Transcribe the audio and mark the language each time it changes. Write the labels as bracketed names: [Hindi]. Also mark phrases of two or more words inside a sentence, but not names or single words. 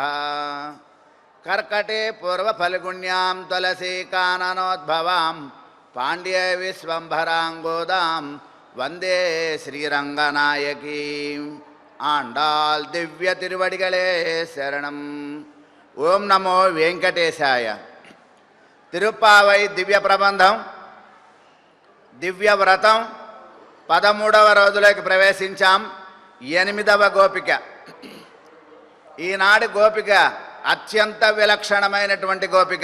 [Sanskrit] कर्कटे पूर्वफल्गुण्यां तुलसीकाननोद्भवां पाण्ड्ये विश्वम्भराङ्गोदां वन्दे श्रीरङ्गनायकीम्। आण्डाल् दिव्य तिरुवडिगळे शरणं। ओं नमो वेंकटेशाय। [Telugu] తిరుప్పావై దివ్య ప్రబంధం దివ్య వ్రతం 13వ రోజులోకి ప్రవేశించాం. 8వ గోపిక. ఈనాడు గోపిక అత్యంత విలక్షణమైనటువంటి గోపిక.